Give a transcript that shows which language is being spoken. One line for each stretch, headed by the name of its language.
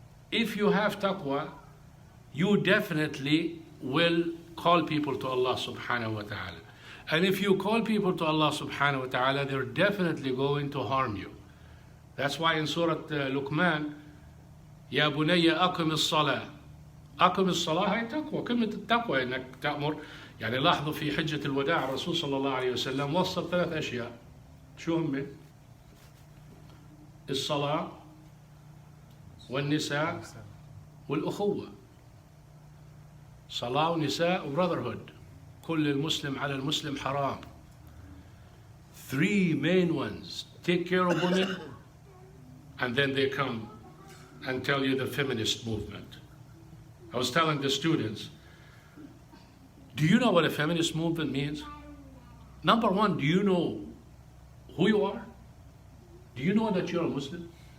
English: If you have taqwa, you definitely will call people to Allah subhanahu wa ta'ala. And if you call people to Allah subhanahu wa ta'ala, they're definitely going to harm you. That's why in Surah Luqman,
Arabic: يا بني أقم الصلاة. أقم الصلاة هي تقوى. كلمة التقوى إنك تأمر. يعني لاحظوا في حجة الوداع الرسول صلى الله عليه وسلم وصف 3 أشياء. شو هم؟ الصلاة والنساء والأخوة. صلاة ونساء وbrotherhood. كل المسلم على المسلم حرام.
English: 3 main ones. Take care of women, and then they come and tell you the feminist movement. I was telling the students, do you know what a feminist movement means? Number one, do you know who you are? Do you know that you're a Muslim?